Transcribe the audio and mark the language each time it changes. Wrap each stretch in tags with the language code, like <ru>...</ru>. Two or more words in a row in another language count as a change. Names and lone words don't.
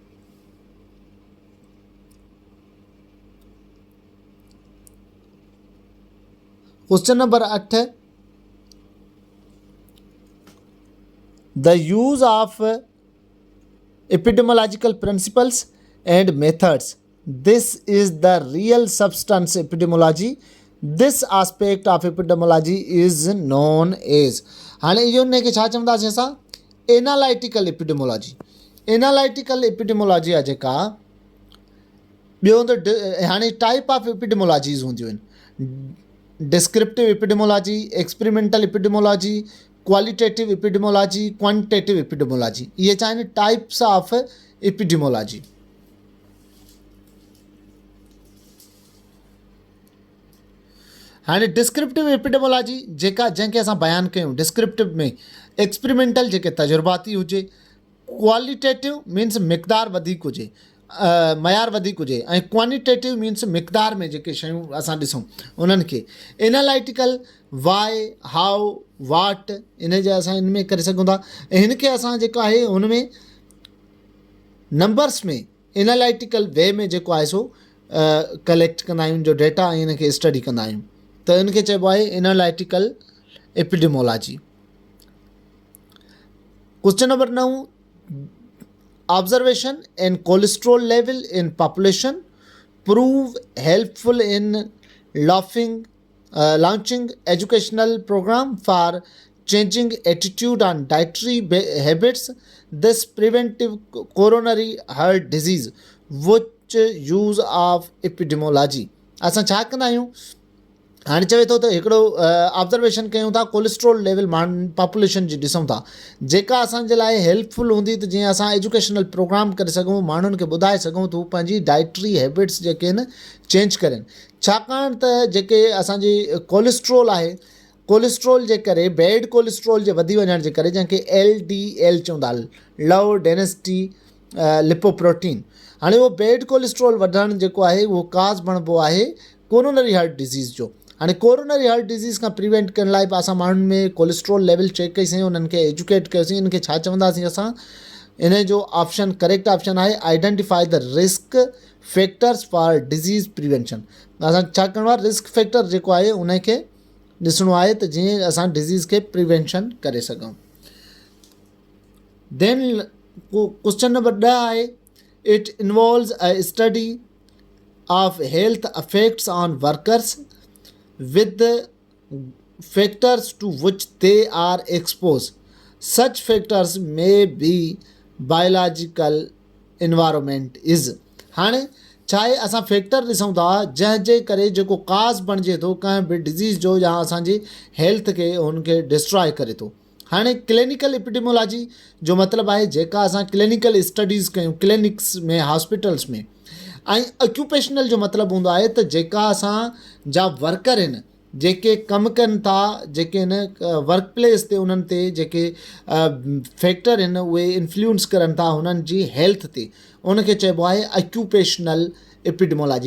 <en>question number 8, the use of epidemiological principles and methods, this is the real substance epidemiology, this aspect of epidemiology is known as।</en> <sd>हाणे इहो उनखे छा चवंदासीं असां,</sd> <en>analytical epidemiology. analytical epidemiology</en> <sd>आहे जेका, ॿियो त हाणे</sd> <en>type of epidemiologies</en> <sd>हूंदियूं आहिनि,</sd> <en>descriptive epidemiology, experimental epidemiology, qualitative epidemiology, quantitative epidemiology.</en> <sd>इहे छा आहिनि,</sd> <en>types of epidemiology.</en> <sd>हाणे</sd> <en>descriptive epidemiology</en> <sd>जेका जंहिंखे असां बयानु कयूं, डिस्क्रिप्टिव में एक्सपेरिमेंटल जेके तजुर्बाती हुजे,</sd> <en>qualitative means</en> <sd>मिक़दार वधीक हुजे, मयार वधीक हुजे, ऐं</sd> <en>quantitative means</en> <sd>मिक़दार में जेके शयूं असां ॾिसूं उन्हनि खे।</sd> <en>analytical why, how, what,</en> <sd>इन जा असां इन में करे सघूं था। ऐं हिन खे असां जेको आहे हुन में नंबर्स में</sd> <en>analytical way</en> <sd>में जेको आहे सो कलेक्ट कंदा आहियूं, जो डेटा ऐं हिन खे स्टडी कंदा आहियूं, त इनखे चइबो आहे</sd> <en>analytical epidemiology. question number 9, observation and cholesterol level in population prove helpful in launching educational program for changing attitude on dietary habits, this preventive coronary heart disease, which use of epidemiology।</en> <sd>असां छा कंदा आहियूं, हाणे चवे थो त हिकिड़ो ऑब्ज़र्वेशन कयूं था,</sd> <en>cholesterol level population</en> <sd>जी ॾिसूं था, जेका असांजे लाइ हेल्पफुल हूंदी, त जीअं असां</sd> <en>educational program</en> <sd>करे सघूं, माण्हुनि खे ॿुधाए सघूं त हू पंहिंजी</sd> <en>dietary habits</en> <sd>जेके आहिनि चेंज करनि। छाकाणि त जेके असांजी कोलेस्ट्रोल आहे, कोलेस्ट्रोल जे करे,</sd> <en>bad cholesterol</en> <sd>जे वधी वञण जे करे, जंहिंखे LDL चवंदा,</sd> <en>low density lipoprotein,</en> <sd>हाणे उहो</sd> <en>bad cholesterol</en> <sd>वधणु जेको आहे उहो काज़ बणिबो आहे</sd> <en>coronary heart disease</en> <sd>जो। हाणे</sd> <en>coronary heart disease</en> <sd>खां प्रिवेंट करण लाइ बि असां माण्हुनि में</sd> <en>cholesterol level check</en> <sd>कईसीं, उन्हनि खे एजुकेट कयोसीं। इनखे छा चवंदासीं असां, इन जो</sd> <en>option correct option</en> <sd>आहे</sd> <en>identify the risk factors for disease prevention.</en> <sd>असां छा करिणो आहे,</sd> <en>risk factor</en> <sd>जेको आहे उनखे ॾिसणो आहे त जीअं असां डिज़ीज़ खे प्रिवेंशन करे सघूं।</sd> <en>then question number 10 आहे, it involves a study of health effects on workers with the factors to which they are exposed. Such factors may be biological environment is.</en> <sd>हाणे छा आहे, असां फैक्टर ॾिसूं था जंहिंजे करे जेको काज़ बणिजे थो कंहिं बि डिज़ीज़ जो या असांजी हेल्थ खे हुनखे डिस्ट्रॉय करे थो। हाणे क्लिनिकल एपिडेमोलॉजी जो मतिलबु आहे जेका असां</sd> <en>clinical studies</en> <sd>कयूं क्लिनिक्स में हॉस्पिटल्स में, ऐं ऑक्यूपेशनल जो मतिलबु हूंदो आहे त जेका असांजा वर्कर आहिनि जेके कमु कनि था, जेके हिन</sd> <en>work place</en> <sd>ते उन्हनि ते जेके फैक्टर आहिनि उहे इन्फ्लुएंस करनि था हुननि जी हेल्थ ते, उनखे चइबो आहे</sd> <en>occupational epidemiology.</en>